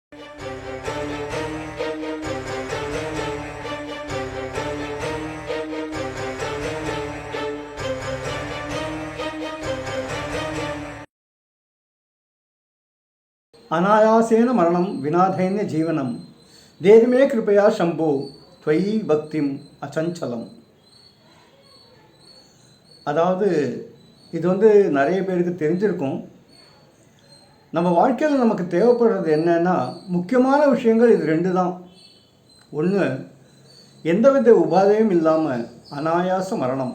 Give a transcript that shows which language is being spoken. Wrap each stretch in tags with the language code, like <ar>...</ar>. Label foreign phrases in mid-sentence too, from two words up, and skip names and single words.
<sa>अनायासेन मरणं विनाधैन्य जीवनं देहि मे कृपया शंभो त्वयि भक्तिम् अचञ्चलम्.</sa> <ta>அதாவது இது நிறைய பேருக்கு தெரிஞ்சிருக்கும். நம்ம வாழ்க்கையில் நமக்கு தேவைப்படுறது என்னன்னா, முக்கியமான விஷயங்கள் இது ரெண்டு தான். ஒன்று, எந்தவித உபாதையும் இல்லாமல் அனாயாச மரணம்.</ta>